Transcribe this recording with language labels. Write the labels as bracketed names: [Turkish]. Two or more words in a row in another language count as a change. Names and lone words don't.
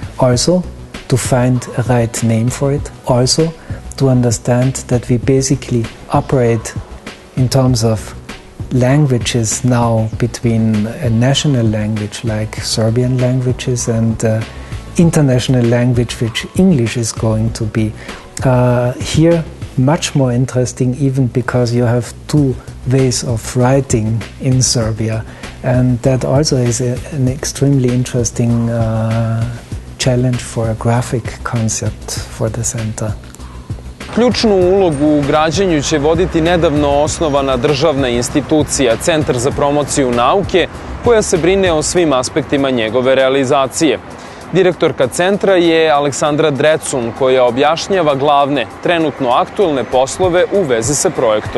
[English] Also, to find a right name for it, also to understand that we basically operate in terms of languages now between a national language like Serbian languages and international language which English is going to be. Here much more interesting, even because you have two ways of writing in Serbia, and that also is an extremely interesting challenge for a graphic concept for the center. [Serbian] Ključnu ulogu u građenju će voditi nedavno osnovana državna institucija Centar za promociju nauke, koja se brine o svim aspektima njegove realizacije. Direktorka Centra je Aleksandra Drecun, koja objašnjava glavne, trenutno aktuelne poslove u vezi sa projektom.